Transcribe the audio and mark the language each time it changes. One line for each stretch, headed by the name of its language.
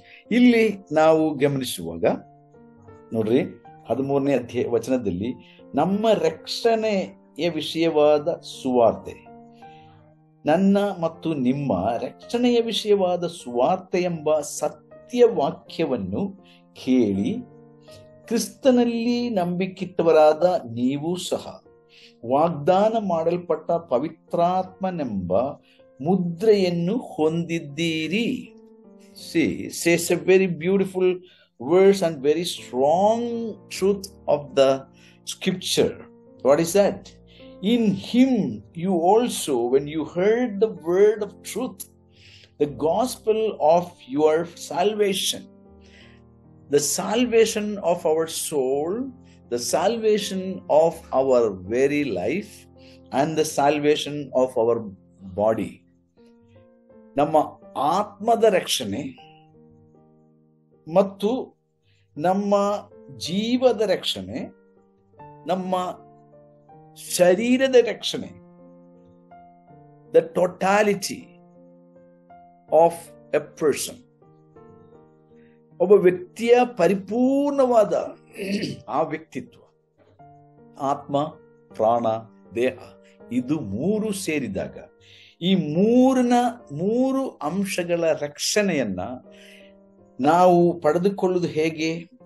Kannada: ಇಲ್ಲಿ ನಾವು ಗಮನಿಸುವಾಗ ನೋಡ್ರಿ, 13ನೇ ವಚನದಲ್ಲಿ ನಮ್ಮ ರಕ್ಷಣೆಯ ವಿಷಯವಾದ ಸುವಾರ್ತೆ, ನನ್ನ ಮತ್ತು ನಿಮ್ಮ ರಕ್ಷಣೆಯ ವಿಷಯವಾದ ಸುವಾರ್ತೆ ಎಂಬ ಸತ್ಯ ವಾಕ್ಯವನ್ನು ಕೇಳಿ ಕ್ರಿಸ್ತನಲ್ಲಿ ನಂಬಿಕಿಟ್ಟವರಾದ ನೀವು ಸಹ ವಾಗ್ದಾನ ಮಾಡಲ್ಪಟ್ಟ ಪವಿತ್ರಾತ್ಮನೆಂಬ ಮುದ್ರೆಯನ್ನು ಹೊಂದಿದ್ದೀರಿ.
English: Says a very beautiful verse and very strong truth of the scripture. What is that? In him you also, when you heard the word of truth, the gospel of your salvation, the salvation of our soul, the salvation of our very life, and the salvation of our body.
Kannada: ನಮ್ಮ ಆತ್ಮದ ರಕ್ಷಣೆ ಮತ್ತು ನಮ್ಮ ಜೀವದ ರಕ್ಷಣೆ, ನಮ್ಮ ಶರೀರದ ರಕ್ಷಣೆ,
English: the totality of a person,
Kannada: ಒಬ್ಬ ವ್ಯಕ್ತಿಯ ಪರಿಪೂರ್ಣವಾದ ಆ ವ್ಯಕ್ತಿತ್ವ, ಆತ್ಮ, ಪ್ರಾಣ, ದೇಹ, ಇದು ಮೂರು ಸೇರಿದಾಗ ಈ ಮೂರು ಅಂಶಗಳ ರಕ್ಷಣೆಯನ್ನ ನಾವು ಪಡೆದುಕೊಳ್ಳುವುದು ಹೇಗೆ?